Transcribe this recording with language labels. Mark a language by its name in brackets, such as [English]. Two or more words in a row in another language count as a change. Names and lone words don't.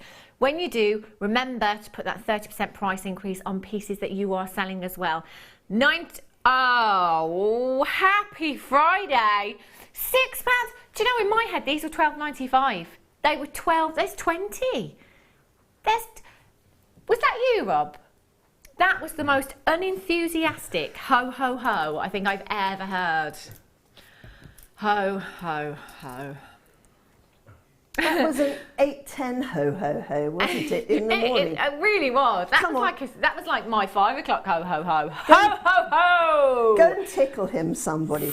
[English] When you do, remember to put that 30% price increase on pieces that you are selling as well. Oh, happy Friday! £6. Do you know, in my head, these were £12.95. They were 12, there's 20. Was that you, Rob? That was the most unenthusiastic ho, ho, ho I think I've ever heard. Ho, ho, ho. That was an 8:10 ho, ho, ho, wasn't it, in the morning? It really was. That was like my 5 o'clock ho, ho, ho. Ho, ho, ho! Go and tickle him, somebody.